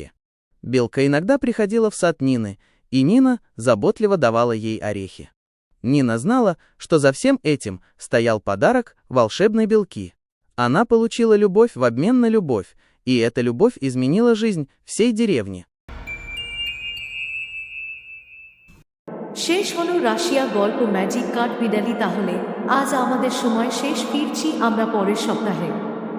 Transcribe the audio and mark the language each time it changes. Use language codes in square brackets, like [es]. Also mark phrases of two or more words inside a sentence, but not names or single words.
[ru] Белка иногда приходила в сад Нины, и Нина заботливо давала ей орехи. Нина знала, что за всем этим стоял подарок волшебной белки. Она получила любовь в обмен на любовь, и эта любовь изменила жизнь всей деревни. [bn] শেষ হলো রাশিয়া গল্প ম্যাজিক কাঠবিড়ালি। তাহলে আজ আমাদের সময় শেষ, ফিরছি আমরা পরের সপ্তাহে।